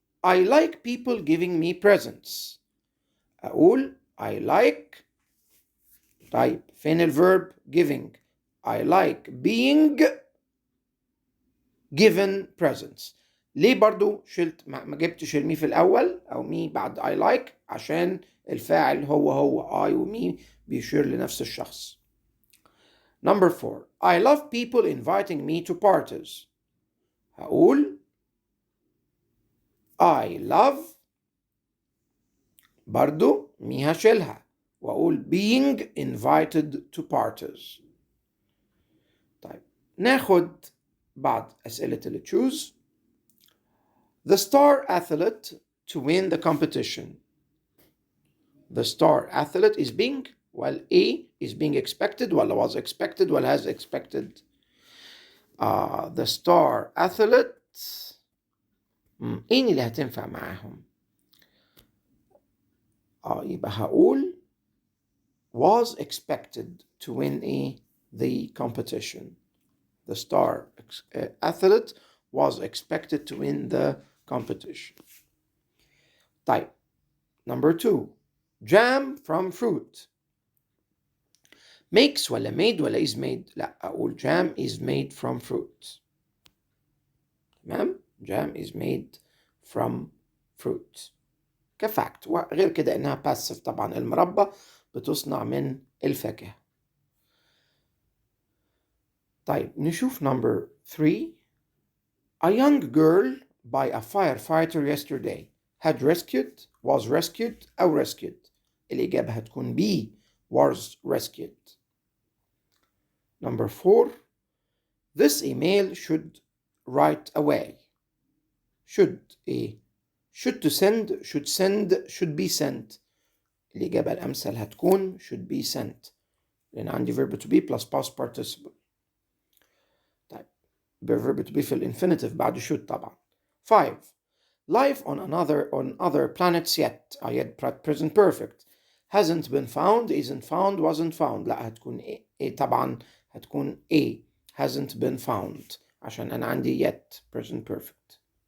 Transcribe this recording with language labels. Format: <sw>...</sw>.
<en>I like people giving me presents.</en> <ar>أقول</ar> <en>I like.</en> <ar>طيب فين</ar> <en>الverb giving؟ I like being given presents.</en> <ar>ليه برضو شلت ما جبتش المي في الأول أو مي بعد I like؟ عشان الفاعل هو I ومي بيشير لنفس الشخص.</ar> <en>Number 4. I love people inviting me to parties.</en> <ar>هقول</ar> <en>I love</en> <ar>برضو مي هشيلها وأقول</ar> <en>being invited to parties.</en> <ar>طيب ناخد بعض أسئلة اللي choose.</ar> <en>The star athlete to win the competition. The star athlete is being, while A is being expected, while was expected, while has expected. The star athlete.</en> <ar>ايه اللي هتنفع معاهم؟ يبقى هقول</ar> <en>was expected to win the competition. The star athlete was expected to win the competition. طيب. Number 2. Jam from fruit. Makes ولا made ولا is made؟</en> <ar>لا، أقول</ar> <en>jam is made from fruit. تمام؟ Jam is made from fruit.</en> <ar>كفاكت، وغير كده إنها passive. طبعا المربى بتصنع من الفاكهة. طيب نشوف number 3.</ar> <en>A young girl by a firefighter yesterday had rescued, was rescued أو rescued.</en> <ar>الإجابة هتكون</ar> <en>B, was rescued. Number 4. This email should right away. Should should to send, should be sent.</en> <ar>الإجابة الأمثل هتكون should be sent، لأن عندي verb to be plus past participle. طيب verb to be في الانفينيتيف بعد should طبعا.</ar> <en>5. Life on other planets yet present perfect hasn't been found, isn't found, wasn't found.</en> <ar>لا، هتكون طبعا هتكون A,</ar> <en>hasn't been found،</en> <ar>عشان أنا عندي yet present perfect.</ar>